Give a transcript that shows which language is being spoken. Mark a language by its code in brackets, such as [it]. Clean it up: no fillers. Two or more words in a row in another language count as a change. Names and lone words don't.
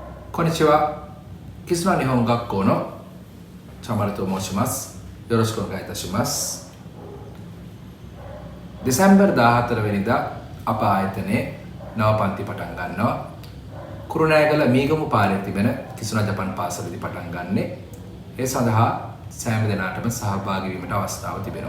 [ja] こんにちは。キスナ日本学校のチャンマルと申します。よろしくお願いいたします。 [si] දෙසැම්බර් 14 වෙනිදා අප ආයතනයේ නව පන්ති පටන් ගන්නවා. කුරුණෑගල මීගමු පාරේ තිබෙන කිසුනා ජපන් පාසලදී පටන් ගන්නෙ. ඒ සඳහා සෑම දෙනාටම සහභාගී වීමට අවස්ථාව තිබෙනවා.